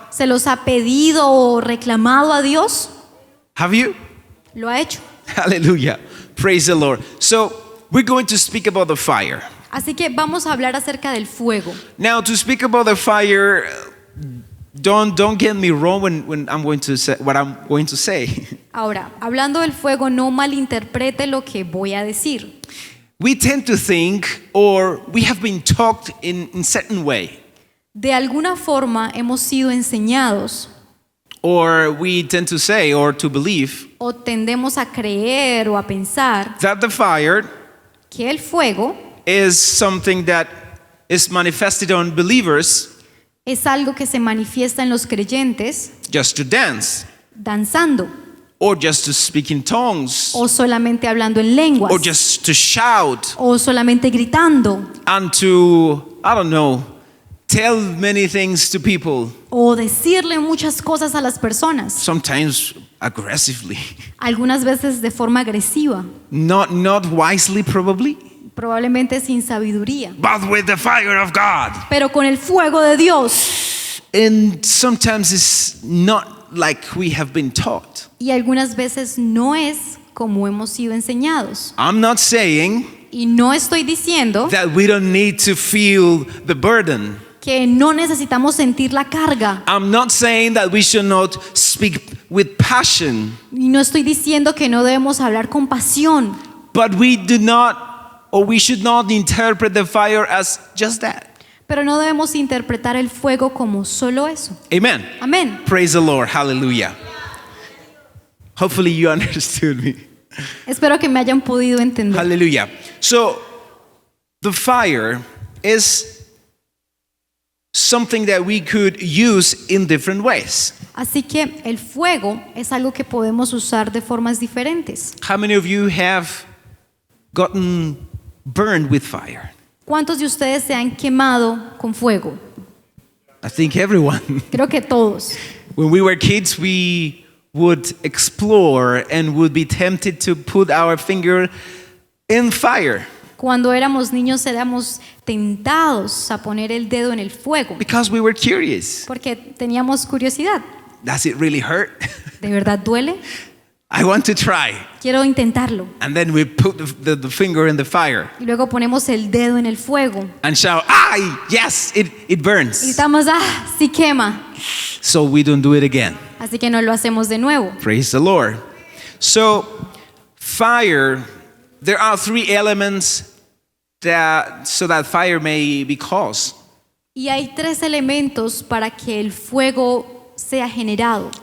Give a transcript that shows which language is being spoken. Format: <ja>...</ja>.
<es>¿Se los ha pedido o reclamado a Dios?</es> <en>Have you?</en> <es>Lo ha hecho.</es> <en>Hallelujah. Praise the Lord. So, we're going to speak about the fire.</en> <es>Así que vamos a hablar acerca del fuego.</es> <en>Now, to speak about the fire, don't get me wrong when I'm going to say what I'm going to say.</en> <es>Ahora, hablando del fuego, no malinterprete lo que voy a decir.</es> <en>We tend to think, or we have been taught in certain way,</en> <es>De alguna forma hemos sido enseñados</es> <en>or we tend to say or to believe</en> <es>o tendemos a creer o a pensar</es> <en>that the fire</en> <es>que el fuego</es> <en>is something that is manifested on believers</en> <es>es algo que se manifiesta en los creyentes</es> <en>just to dance,</en> <es>danzando</es> <en>or just to speak in tongues,</en> <es>o solamente hablando en lenguas</es> <en>or just to shout,</en> <es>o solamente gritando</es> <en>and to, I don't know, tell many things to people,</en> <es>o decirle muchas cosas a las personas,</es> <en>sometimes aggressively,</en> <es>algunas veces de forma agresiva,</es> <en>not wisely probably,</en> <es>probablemente sin sabiduría,</es> <en>but with the fire of God.</en> <es>pero con el fuego de Dios.</es> <en>And sometimes it's not like we have been taught.</en> <es>Y algunas veces no es como hemos sido enseñados.</es> <en>I'm not saying</en> <es>Y no estoy diciendo</es> <en>that we don't need to feel the burden.</en> <es>que no necesitamos sentir la carga.</es> <en>I'm not saying that we should not speak with passion,</en> <es>Y no estoy diciendo que no debemos hablar con pasión.</es> <en>but we do not, or we should not interpret the fire as just that.</en> <es>Pero no debemos interpretar el fuego como solo eso.</es> <en>Amen.</en> <es>Amén.</es> <en>Praise the Lord. Hallelujah. Hopefully you understood me.</en> <es>Espero que me hayan podido entender.</es> <en>Hallelujah. So, the fire is something that we could use in different ways.</en> <es>Así que el fuego es algo que podemos usar de formas diferentes.</es> <en>How many of you have gotten burned with fire?</en> <es>¿Cuántos de ustedes se han quemado con fuego?</es> <en>I think everyone.</en> <es>Creo que todos.</es> <en>When we were kids, we would explore and would be tempted to put our finger in fire</en> <es>Cuando éramos niños éramos tentados a poner el dedo en el fuego</es> <en>because we were curious.</en> <es>porque teníamos curiosidad.</es> <en>Does it really hurt?</en> <es>¿De verdad duele?</es> <en>I want to try.</en> <es>Quiero intentarlo.</es> <en>And then we put the finger in the fire</en> <es>Y luego ponemos el dedo en el fuego.</es> <en>and shout, "Ah, yes, it</en> <es>Y</es> <en>burns."</en> <es>gritamos, ¡ah, sí quema!</es> <en>So we don't do it again.</en> <es>Así que no lo hacemos de nuevo.</es> <en>Praise the Lord. So, fire, there are three elements so that fire may be caused.</en> <es>Y hay tres elementos para que el fuego sea generado.</es>